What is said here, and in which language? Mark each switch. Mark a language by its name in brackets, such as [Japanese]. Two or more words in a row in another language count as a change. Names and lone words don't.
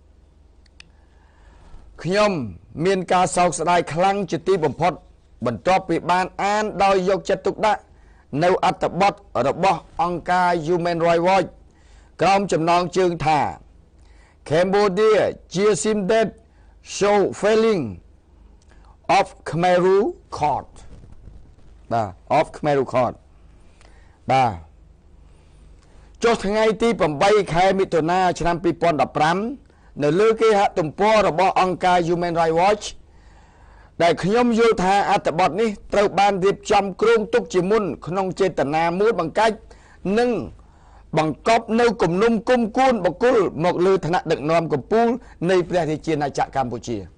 [Khmer] ខ្ញុំមានការសោកស្ដាយខ្លាំងជាទីបំផុតបន្ទាប់ពីបានអានដោយយកចិត្តទុកដាក់នៅអត្ថបទរបស់អង្គការ [English] Human Rights Watch [Khmer] ក្រោមចំណងជើងថា [English] Cambodia seem that show failing of Khmer Rouge Court បាទ of Khmer Rouge [Khmer] Court បាទចុះថ្ងៃទី8ខែមិថុនាឆ្នាំ2015នៅលើគេហទំព័ររបស់អង្គការ Human Rights Watch ដែលខ្ញុំយល់ថាអត្ថបទនេះត្រូវបានរៀបចំគ្រោងទុកជាមុនក្នុងចេតនាមួយបង្កាច់និងបង្កប់នៅគំនុំគុំគួនបុគ្គលមកលើឋានៈដឹកនាំកម្ពុជានៃព្រះរាជាណាចក្រកម្ពុជា